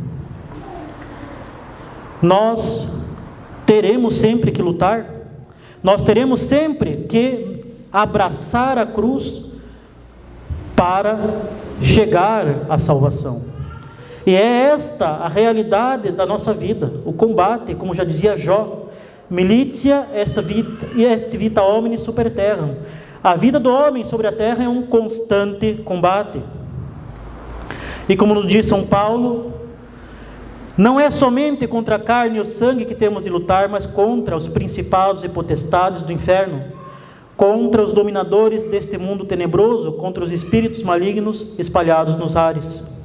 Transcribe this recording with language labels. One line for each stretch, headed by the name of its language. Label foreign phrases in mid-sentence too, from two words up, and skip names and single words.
Portuguese: Nós teremos sempre que lutar, nós teremos sempre que abraçar a cruz para chegar à salvação. E é esta a realidade da nossa vida, o combate, como já dizia Jó:
Latin: militia est vita homini super terram.
Portuguese: A vida do homem sobre a terra é um constante combate. E como nos diz São Paulo, não é somente contra a carne e o sangue que temos de lutar, mas contra os principados e potestades do inferno, contra os dominadores deste mundo tenebroso, contra os espíritos malignos espalhados nos ares.